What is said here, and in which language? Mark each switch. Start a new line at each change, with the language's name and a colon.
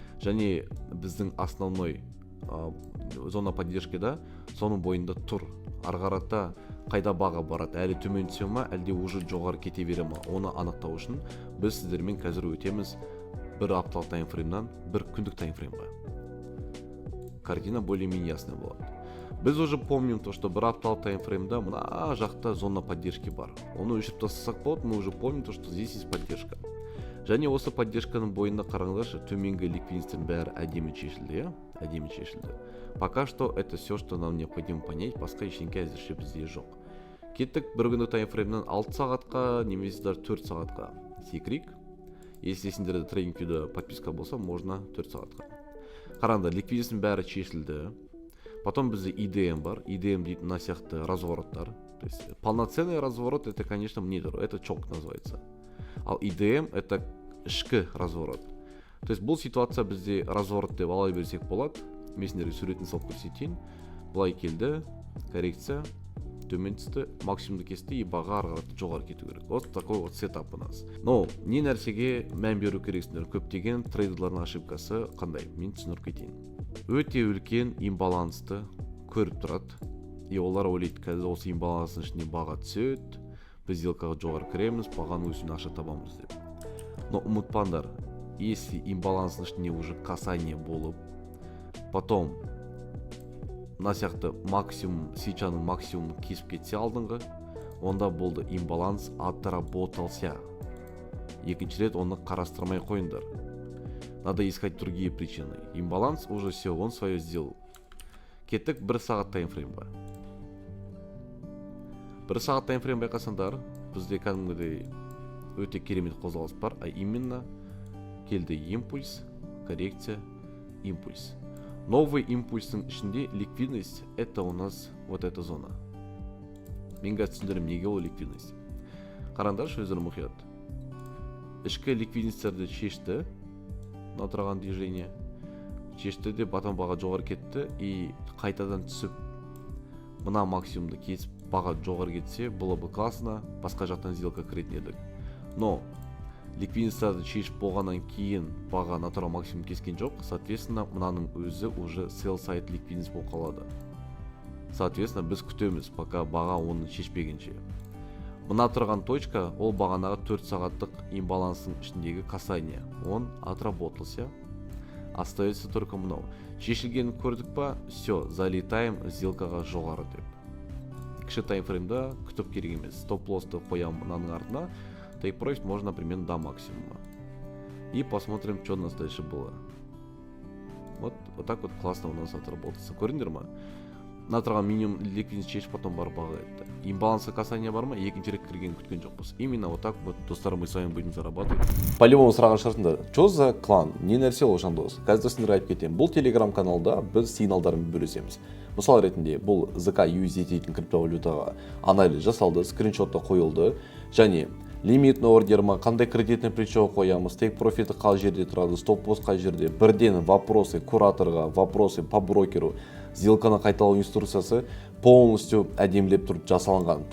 Kazakh: Және біздің
Russian: основной зона поддержкада
Kazakh: соның бойында тұр. Арғарата қайда баға барады, әлі төмен түсе ма, әлде уже жоғары кете бере ма, оны анықтау үшін біз сіздермен қазір өтеміз бір апталық таймфреймнан бір күндік таймфреймға.
Russian: Картина более-менее ясная
Kazakh: болады. Біз
Russian: уже помним то, что
Kazakh: бір апталық таймфреймда мына жақта
Russian: зона поддержки
Kazakh: бар. Оны өшіріп тастасақ болады,
Russian: мы уже помним то, что здесь есть поддержка.
Kazakh: Және осы поддержканың бойында қараңдаршы, төменгі ликвидностьтің бәрі әдемі шешілді.
Russian: Пока что это все, что нам необходимо понять,
Kazakh: басқа ештеңке әзірше бізде жоқ. Кеттік бір күндік таймфреймнен 6 сағатқа, немесе даже 4 сағатқа секірейік.
Russian: Если
Kazakh: сендерде трейдингтегі подписка болса,
Russian: можно
Kazakh: 4 сағатқа. Қараңдар, ликвидностьтің бәрі шешілді.
Russian: Потом
Kazakh: бізде EDM бар. EDM дейтін на сияқты развороттар.
Russian: То есть полноценный разворот это, конечно, это
Kazakh: чок
Russian: называется.
Kazakh: Ал EDM это ішкі разворот.
Russian: То есть
Kazakh: бұл ситуация бізде разворот деп ала берсек болады. Мен сендерге суретін салып көрсетейін. Былай келді, коррекция, төмен түсті, максимумды кесті,
Russian: и
Kazakh: баға арғараты жоғары кету керек.
Russian: Вот такой вот сетап у нас. Но
Kazakh: не нәрсеге мән беру керексіңдер. Көптеген трейдерлардың ошибкасы қандай? Мен түсіндіріп кетейін. Өте үлкен имбалансты көріп тұрады.
Russian: И
Kazakh: олар ойлайды, қазір осы имбаланстың ішіне баға түседі, біз сделкаға жоғары кіреміз, бағаның өсуіне ақша табамыз деп.
Russian: Но
Kazakh: ұмытпаңдар,
Russian: если
Kazakh: имбаланстың ішіне уже касание болып,
Russian: потом
Kazakh: мына сияқты максимум, свечаның максимумын кесіп кетсе алдыңғы, онда болды имбаланс отработался. Екінші рет оны қарастырмай қойыңдар.
Russian: Надо искать другие причины. Имбаланс уже все, он свое сделал.
Kazakh: Кеттік 1 сағат таймфреймға. 1 сағат таймфрейм байқасаңдар, бізде кәдімгідей өте керемет қозғалыс бар,
Russian: а именно
Kazakh: келді импульс, коррекция, импульс. Новый импульстың ішінде
Russian: ликвидность — это у нас вот эта зона.
Kazakh: Мен қазір түсіндірем, неге ол ликвидность. Қараңдаршы өздерің мұқият. Ішкі ликвидностьтерді шешті, отырған движение. Шешті де батан баға жоғары кетті, и қайтадан түсіп, мына максимумды кесіп, баға жоғары кетсе,
Russian: было бы классно,
Kazakh: басқа жақтан сделка кіретін едік.
Russian: Но
Kazakh: ликвидностьтерді шешіп болғаннан кейін баға натурал максимум кескен жоқ,
Russian: соответственно,
Kazakh: мынаның өзі уже sell side ликвидность болып қалады.
Russian: Соответственно,
Kazakh: біз күтеміз,
Russian: пока
Kazakh: баға оны шешпегенше. Мына тұрған точка, ол бағанаға 4 сағаттық имбаланстың ішіндегі касание.
Russian: Он отработался.
Kazakh: Остается только мынау. Шешілгенін көрдік па?
Russian: Все, залетаем
Kazakh: сделкаға жоғары деп. Кіші таймфреймда күтіп керек емес. Стоп-лоссты қоям мынаның артына.
Russian: Take profit можно примерно до максимума. И посмотрим, что у нас дальше было. Вот так вот классно у нас отработался.
Kazakh: Көрдіңдер ма? Натырған минимум ликвидность шешіп
Russian: потом
Kazakh: бар баға етті. Имбалансы касания бар ма? Екінші рет кірген күткен жоқпыз.
Russian: Именно вот так вот,
Kazakh: достар,
Russian: мы с вами будем зарабатывать. По-любому
Kazakh: сұраған шығарсыңдар,
Russian: что за клан?
Kazakh: Не нәрсе ол жандос? Қазір сендерге айтып кетемін. Бұл телеграм-каналда біз сигналдармен бөлісеміз. Мысал ретінде, бұл ZK USDT дейтін криптовалютаға анализ жасалды, скриншотта қойылды, және
Russian: лимитный ордер
Kazakh: ма, қандай
Russian: кредитный плечо
Kazakh: қоямыз, тек профиті қай жерде тұрады, стоп-лосс қай жерде, бірден
Russian: вопросы кураторға, вопросы по брокеру,
Kazakh: сделканы қайталау инструкциясы
Russian: полностью
Kazakh: әдемілеп тұрып жасалынған.